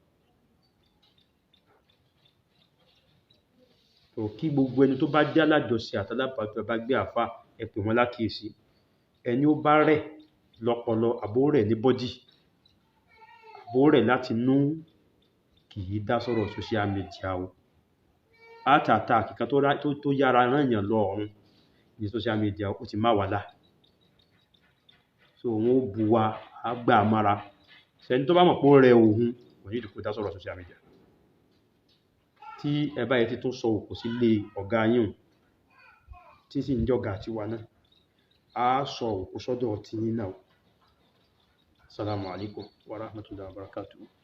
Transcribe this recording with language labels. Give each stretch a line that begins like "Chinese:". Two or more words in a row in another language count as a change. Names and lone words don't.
Yoruba: So kí gbogbo ẹni tó bá jẹ́ alájọṣe àtàlábàgbé bá gbé àfà ẹ pè wọ́n lákìísí. Ẹni ó bá rẹ̀ lọ́pọlọ àbó rẹ̀ ní bọ́dì àbó rẹ̀ láti nú kì í dá sọ̀rọ̀
English: social media
Yoruba: o.
English: Heart attack
Yoruba: kan tó yára rán èèyàn lọ ọ̀run ní
English: social media
Yoruba: ó ti má wà láà. So wọ́n ó bu wa àgbà amára. Ṣẹni tó bá mọ̀ pé ó rẹ òun kò ní ìdíkò dá sọ̀rọ̀
English: social media.
Yoruba: Tí ẹ bá yẹ ti tún sọ òkú sílé ọ̀gá yín tí sì ń jọ̀gá tiwa náà, a sọ òkú sọ́dọ̀ tí yín náà.
Arabic: السلام عليكم ورحمة الله وبركاته.